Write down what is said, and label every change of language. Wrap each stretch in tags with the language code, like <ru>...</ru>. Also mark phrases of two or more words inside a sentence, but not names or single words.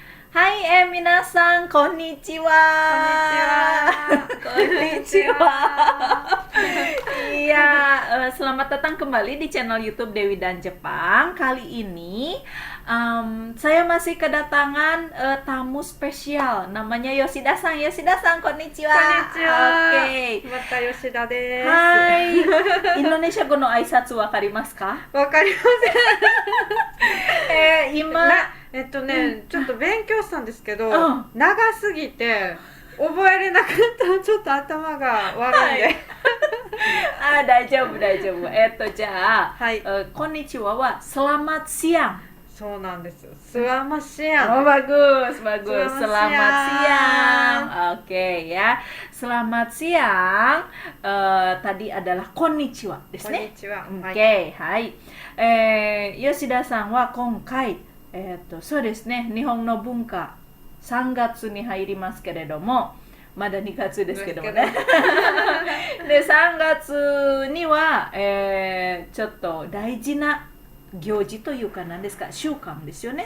<ja>はい皆さん、こんにちは。こんにちは.</ja> <id>Iya, selamat datang kembali di channel YouTube Dewi dan Jepang. Kali ini saya masih kedatangan tamu spesial, namanya Yoshida-san.</id> <ja>吉田さん、こんにちは.</ja> <id>Oke.</id> <ja>また吉田です. Hai. Indonesia 語の挨拶わかりますか？わかりません。今ちょっと勉強したんですけど、うん長すぎて覚えれなかったらちょっと頭が悪いんで。大丈夫大丈夫。じゃあ、はいこんにちはは</ja> <id>selamat siang。</id> <ja>そうなんです。スワマシアン。</ja> <id>Oh bagus, bagus. Selamat Selamat siang. siang. Oke ya. Selamat siang. Tadi adalah</id> <ja>こんにちはですこんにね。ちは。はい。 Okay, はい。吉田さんは今回、そうですね、日本の文化、3月に入りますけれども、まだ2月ですけどもね。で、3月には、ちょっと大事な行事というか何ですか、習慣ですよね。</ja>